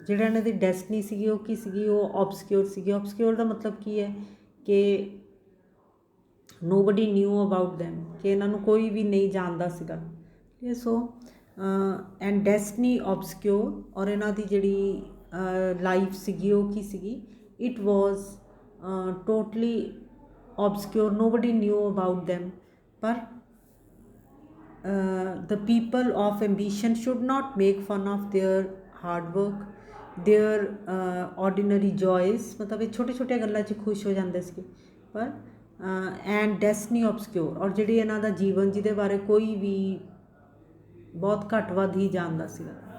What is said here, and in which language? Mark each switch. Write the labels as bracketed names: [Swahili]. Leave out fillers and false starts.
[Punjabi] ਜਿਹੜਾ ਇਹਨਾਂ ਦੀ ਡੈਸਟਨੀ ਸੀਗੀ ਉਹ ਕੀ ਸੀਗੀ, ਉਹ ਓਬਸਕਿਓਰ ਸੀਗੀ। ਓਬਸਕਿਓਰ ਦਾ ਮਤਲਬ ਕੀ ਹੈ ਕਿ [English] nobody knew about them, [Punjabi] ਕਿ ਇਹਨਾਂ ਨੂੰ ਕੋਈ ਵੀ ਨਹੀਂ ਜਾਣਦਾ ਸੀਗਾ। [English] so and destiny obscure, [Punjabi] ਔਰ ਇਹਨਾਂ ਦੀ ਜਿਹੜੀ ਲਾਈਫ ਸੀਗੀ ਉਹ ਕੀ ਸੀਗੀ, [English] It was totally obscure, nobody knew about them. ਪਰ the people of ambition should not make fun of their hard work, their ordinary joys। [Punjabi] मतलब ਇਹ ਛੋਟੇ ਛੋਟੇ ਗੱਲਾਂ 'ਚ ਖੁਸ਼ ਹੋ ਜਾਂਦੇ ਸੀ। ਪਰ [English] and destiny obscure, [Punjabi] ਔਰ ਜਿਹੜੀ ਇਹਨਾਂ ਦਾ ਜੀਵਨ ਜਿਹਦੇ ਬਾਰੇ ਕੋਈ ਵੀ ਬਹੁਤ ਘੱਟ ਵੱਧ ਹੀ ਜਾਣਦਾ ਸੀਗਾ।